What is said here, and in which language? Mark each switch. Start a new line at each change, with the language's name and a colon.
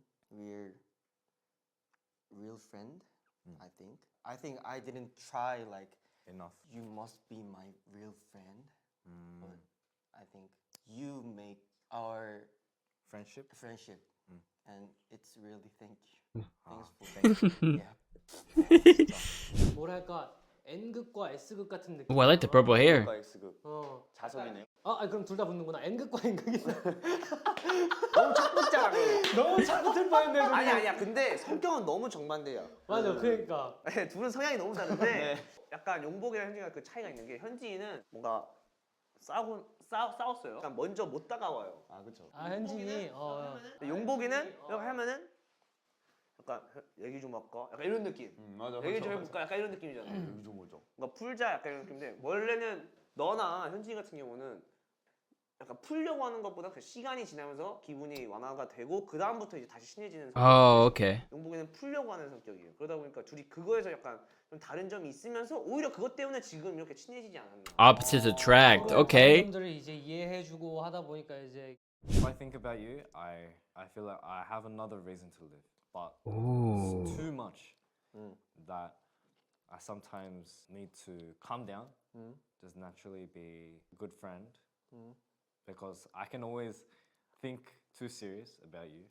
English: We're real friend. I think I didn't try like Enough. you must be my real friend. But I think you make our Friendship. and it's really thank you. Thanks for yeah.
Korean: 뭐랄까 N극과 S극 같은 느낌.
English: Oh, I like the purple hair.
Korean: X극 어. 자석이네. 아니 그럼 둘 다 붙는구나. N극과 N극이 있어. 너무 착 붙잖아. 너무 잘 붙을 뻔했네. 아니야. 근데 성격은 너무 정반대야. 맞아. 그러니까. 네, 둘은 성향이 너무 다른데 약간 용복이랑 현진이가 그 차이가 있는 게 현진이는 뭔가 싸웠어요. 약간 먼저 못 다가와요. 아 그렇죠. 아 현진이. 용복이는 이렇게 하면은 약간 얘기 좀 할까? 약간 이런 느낌. 맞아. 얘기 좀 해볼까? 약간 이런 느낌이잖아. 여기 좀 오죠. 뭔가 풀자 약간 이런 느낌인데 원래는 너나 현진이 같은 경우는 약간 풀려고 하는 것보다 그 시간이 지나면서 기분이 완화가 되고 그 다음부터 이제 다시 친해지는
English: Oh, okay.
Korean: 용복이는 풀려고 하는 성격이에요. 그러다 보니까 둘이 그거에서 약간 좀 다른 점이 있으면서 오히려 그것 때문에 지금 이렇게 친해지지 않았나.
English: Opposites attract. Okay.
Korean: 사람들을 이제 이해해주고 하다 보니까 이제.
English: If I think about you, I feel like I have another reason to live, but Ooh. it's too much that I sometimes need to calm down, just naturally be a good friend, because I can always think too serious about you.